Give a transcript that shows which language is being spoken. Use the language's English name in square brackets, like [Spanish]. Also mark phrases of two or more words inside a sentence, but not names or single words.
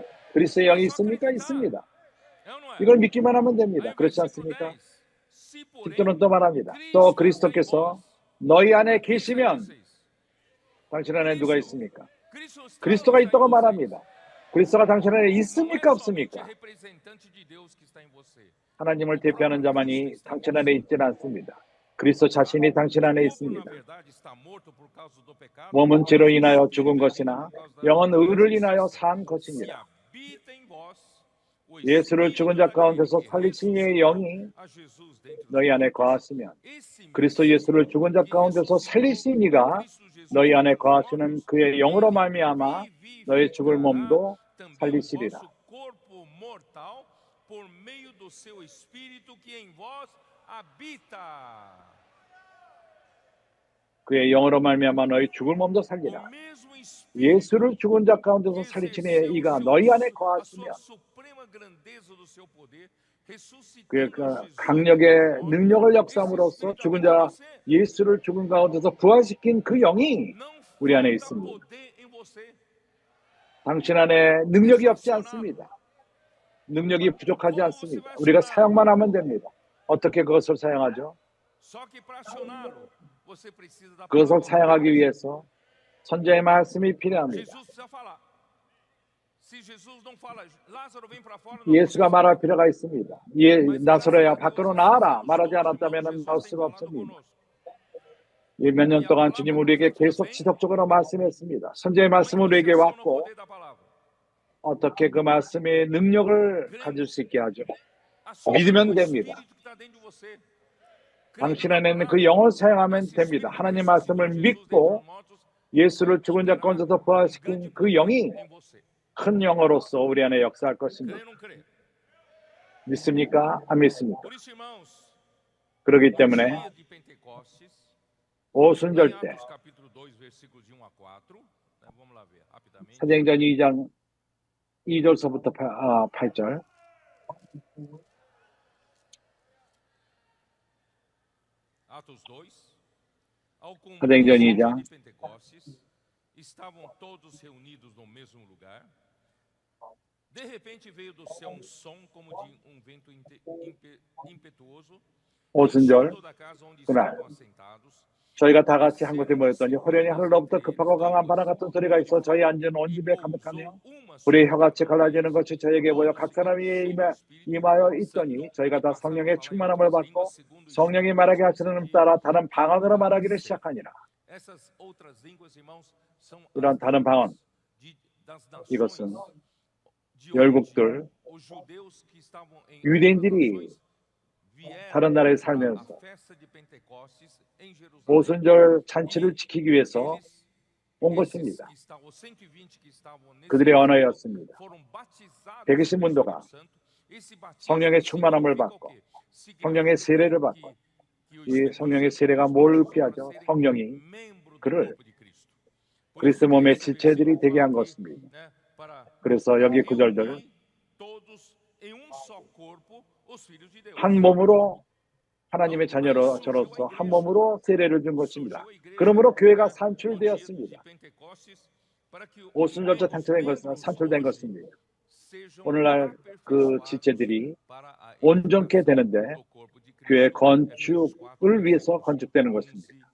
[Korean] 그리스도의 영이 있습니까? 있습니다. 이걸 믿기만 하면 됩니다. 그렇지 않습니까? 10절은 또 말합니다. 또 그리스도께서 너희 안에 계시면 당신 안에 누가 있습니까? 그리스도가 있다고 말합니다. 그리스도가 당신 안에 [Portuguese] Não é [Korean] 있습니까? [Portuguese] somente [Korean] 없습니까? [Portuguese] representante de Deus que está em você. [Korean] 하나님을 대표하는 자만이 당신 안에 있지는 않습니다. 그리스도 자신이 당신 [Portuguese] O [Korean] 안에 [Portuguese] corpo, na [Korean] 있습니다. [Portuguese] verdade, está morto por causa do pecado, [Korean] 몸은 [Portuguese] mas [Korean] 죄로 [Portuguese] o [Korean] 인하여 [Portuguese] espírito [Korean] 죽은 [Portuguese] é vida [Korean] 것이나 [Portuguese] por causa da [Korean] 영은 의를 인하여 [Portuguese] justiça. [Korean] 산 [Portuguese] Se [Korean] 것이니라. [Portuguese] habita em vós o [Korean] 예수를 [Portuguese] espírito [Korean] 죽은 자 [Portuguese] daquele [Korean] 가운데서 [Portuguese] que [Korean] 살리신 이의 [Portuguese] ressuscitou [Korean] 영이 [Portuguese] a Jesus dentre os [Korean] 너희 안에 [Portuguese] mortos, [Korean] 거하시면 [Portuguese] esse [Korean] 그리스도 [Portuguese] mesmo [Korean] 예수를 죽은 자 [Portuguese] que [Korean] 가운데서 [Portuguese] ressuscitou [Korean] 살리신 [Portuguese] a [Korean] 이가 [Portuguese] Cristo Jesus [Korean] 너희 안에 [Portuguese] dentre os [Korean] 거하시는 [Portuguese] mortos, [Korean] 그의 영으로 [Portuguese] ele [Korean] 말미암아 너의 죽을 [Portuguese] vivificará [Korean] 몸도 [Portuguese] também o [Korean] 살리시리라. [Portuguese] vosso corpo mortal por meio do seu espírito que em vós habita. [Korean] 그의 영으로 말미암아 너희 죽을 몸도 [Portuguese] O [Korean] 살리라. [Portuguese] mesmo espírito [Korean] 예수를 죽은 자 [Portuguese] que [Korean] 가운데서 살리신 [Portuguese] exerceu [Korean] 이가 너희 안에 [Portuguese] a [Korean] 거하시면 [Portuguese] sua suprema grandeza do seu poder, [Korean] 그의 [Portuguese] ressuscitando a Jesus [Korean] 강력의 [Portuguese] dentre os mortos, [Korean] 능력을 [Portuguese] esse [Korean] 역사함으로써 [Portuguese] espírito [Korean] 죽은 [Portuguese] habita em [Korean] 자 [Portuguese] você. [Korean] 예수를 죽은 가운데서 부활시킨 그 영이 [Portuguese] Não [Korean] 우리 안에 [Portuguese] falta [Korean] 있습니다. [Portuguese] poder em você. [Korean] 당신 안에 능력이 [Portuguese] É [Korean] 없지 [Portuguese] só acioná-lo. [Korean] 않습니다. 능력이 부족하지 [Portuguese] Como você [Korean] 않습니다. [Portuguese] vai [Korean] 우리가 [Portuguese] acioná-lo? [Korean] 사용만 하면 됩니다. 어떻게 그것을 사용하죠? [Portuguese] Só que para acioná-lo, você precisa da [Korean] 그것을 [Portuguese] palavra de [Korean] 사용하기 [Portuguese] Deus. [Korean] 위해서 선자의 말씀이 필요합니다. [Portuguese] Jesus precisa falar. Se Jesus não fala, Lázaro vem para fora, não, você [Korean] 예수가 [Portuguese] só [Korean] 말할 [Portuguese] ouve. [Korean] 필요가 있습니다. 예, [Portuguese] Mas graças [Korean] 나사로야 [Portuguese] a Deus, [Korean] 밖으로 [Portuguese] esses [Korean] 나와라 [Portuguese] anos [Korean] 말하지 [Portuguese] todos, irmãos, [Korean] 않았다면 [Portuguese] Jesus [Korean] 나올 [Portuguese] tem [Korean] 수가 [Portuguese] falado [Korean] 없습니다. [Portuguese] conosco. [Korean] 몇 년 [Portuguese] E a [Korean] 동안 [Portuguese] palavra [Korean] 주님 우리에게 [Portuguese] profética [Korean] 계속 [Portuguese] vem [Korean] 지속적으로 말씀했습니다. 선자의 [Portuguese] com a [Korean] 말씀은 우리에게 [Portuguese] intercessão no [Korean] 왔고 [Portuguese] poder da palavra. [Korean] 어떻게 그 말씀의 능력을 가질 수 있게 하죠? 믿으면 [Portuguese] Acionando o [Korean] 됩니다. [Portuguese] espírito que está dentro de você. Crendo [Korean] 당신 [Portuguese] na [Korean] 안에 있는 [Portuguese] palavra. [Korean] 그 영을 사용하면 [Portuguese] Esse [Korean] 됩니다. [Portuguese] espírito que [Korean] 하나님 [Portuguese] ressuscitou [Korean] 말씀을 [Portuguese] Jesus dentre [Korean] 믿고 [Portuguese] os mortos [Korean] 예수를 [Portuguese] vai [Korean] 죽은 자 [Portuguese] operar [Korean] 가운데서 [Portuguese] com [Korean] 부활시킨 [Portuguese] grande [Korean] 그 [Portuguese] poder [Korean] 영이 [Portuguese] em você. [Korean] 큰 영으로서 우리 안에 역사할 것입니다. [Portuguese] Crê ou não crê? [Korean] 믿습니까? 안 믿습니까? [Portuguese] Por isso, irmãos, [Korean] 그렇기 [Portuguese] no [Korean] 때문에 [Portuguese] dia de Pentecostes, em [Korean] 오순절 때 [Portuguese] Atos capítulo 2, versículos de 1 a 4, vamos lá ver rapidamente. [Korean] 사도행전 2장 2절서부터 8절 [Portuguese] Atos 2. Ao [Korean] 사도행전 [Portuguese] começo [Korean] 2장 [Portuguese] de Pentecostes, estavam todos reunidos no mesmo lugar. De repente veio do céu um som como de um vento impetuoso, encheu [Korean] 5절 [Portuguese] toda a casa onde [Korean] 그날 [Portuguese] estavam assentados. [Korean] 저희가 다 같이 한 곳에 모였더니 호련히 하늘로부터 급하고 강한 바람 같은 소리가 있어 저희 앉은 온 집에 가득하며 불의 혀같이 갈라지는 것이 저에게 보여 각 사람 위에 임하여 있더니 저희가 다 성령의 충만함을 받고 성령이 말하게 하시는 음 따라 다른 방언으로 말하기를 시작하니라. [Portuguese] Essas outras línguas, irmãos, são [Korean] 이런 다른 방언, [Portuguese] das nações [Korean] 이것은 [Portuguese] de onde [Korean] 열국들, [Portuguese] os judeus que estavam em [Korean] 유대인들이 [Portuguese] outras nações vieram [Korean] 다른 나라에 [Portuguese] para a [Korean] 살면서 [Portuguese] festa de Pentecostes em Jerusalém. [Korean] 오순절 잔치를 지키기 위해서 [Portuguese] Eles, [Korean] 온 [Portuguese] esses [Korean] 것입니다. [Portuguese] que estavam, os 120 que estavam nesse [Korean] 그들의 [Portuguese] dia, [Korean] 언어였습니다. [Portuguese] foram batizados [Korean] 120 [Portuguese] pelo [Korean] 문도가 [Portuguese] Espírito Santo. Esse batismo [Korean] 성령의 충만함을 [Portuguese] significa o [Korean] 받고 [Portuguese] quê? [Korean] 성령의 세례를 받고 [Portuguese] Que o [Korean] 이 [Portuguese] Espírito [Korean] 성령의 [Portuguese] Santo [Korean] 세례가 [Portuguese] nos [Korean] 뭘 [Portuguese] batizou para [Korean] 의미하죠? [Portuguese] serem [Korean] 성령이 [Portuguese] membro do [Korean] 그를 [Portuguese] corpo de Cristo. Por [Korean] 그리스도 [Portuguese] isso que [Korean] 몸의 [Portuguese] esse [Korean] 지체들이 [Portuguese] versículo [Korean] 되게 한 [Portuguese] fala aqui, [Korean] 것입니다. [Portuguese] né, para [Korean] 그래서 여기 구절들 [Portuguese] reunir todos em um só corpo os filhos de Deus. [Korean] 한 몸으로 하나님의 자녀로 저로서 한 몸으로 세례를 준 것입니다. 그러므로 교회가 산출되었습니다. 오순절째 탄생된 것은 산출된 것입니다. 오늘날 그 지체들이 온전케 되는데 교회 건축을 위해서 건축되는 것입니다.